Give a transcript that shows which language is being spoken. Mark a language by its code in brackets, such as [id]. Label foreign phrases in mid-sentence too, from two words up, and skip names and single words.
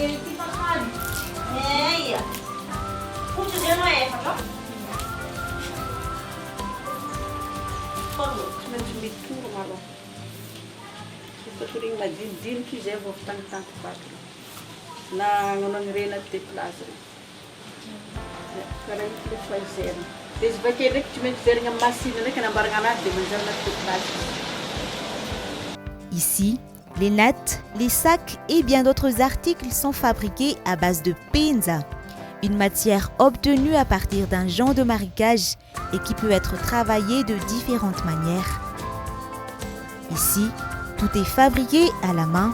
[mg] ia fotsy zay anao efatra tsy maintsy mitoro maloha efa torigny madinidiniky izy vao fitangitanty vaky na agnano anirena déplace reto karaha io le foizerina dia izy vakely ndraiky tsy maintsy verigna amin'ny machine ndraiky anambaragna anazy dia manjary anaty déplace. [fr] Ici, les nattes, les sacs et bien d'autres articles sont fabriqués à base de penza, une matière obtenue à partir d'un genre de marécage et qui peut être travaillé de différentes manières. Ici, tout est fabriqué à la main.